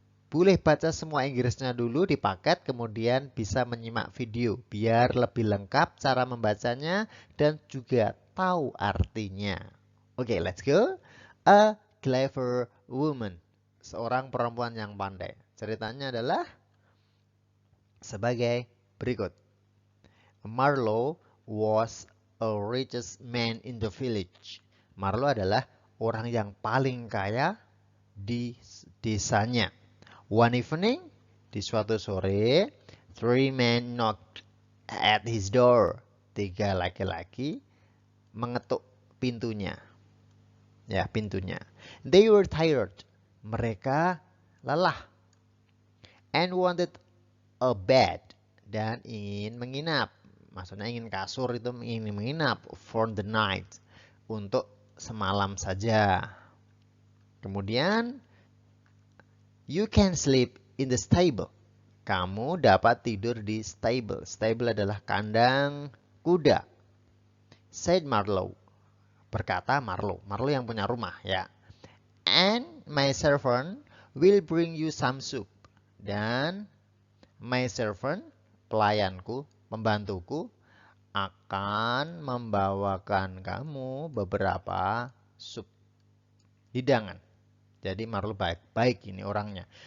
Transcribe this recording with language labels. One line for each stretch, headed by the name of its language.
Indonesian: Boleh baca semua Inggrisnya dulu di paket, kemudian bisa menyimak video biar lebih lengkap cara membacanya dan juga tahu artinya. Oke,
English: let's go. A clever woman.
Indonesian: Seorang perempuan yang pandai. Ceritanya adalah sebagai berikut.
English: Marlowe was a richest man in the village.
Indonesian: Marlowe adalah orang yang paling kaya di desanya.
English: One evening,
Indonesian: di suatu sore,
English: three men knocked at his door.
Indonesian: Tiga laki-laki mengetuk pintunya. Ya, pintunya.
English: They were tired.
Indonesian: Mereka lelah.
English: And wanted a bed.
Indonesian: Dan ingin menginap. Maksudnya ingin kasur itu ingin menginap
English: for the night.
Indonesian: Untuk semalam saja. Kemudian,
English: you can sleep in the stable.
Indonesian: Kamu dapat tidur di stable. Stable adalah kandang kuda.
English: Said Marlowe.
Indonesian: Berkata Marlowe. Marlowe yang punya rumah ya.
English: And my servant will bring you some soup.
Indonesian: Dan
English: my servant,
Indonesian: pelayanku, pembantuku, akan membawakan kamu beberapa sup. Hidangan. Jadi Marlowe baik ini orangnya.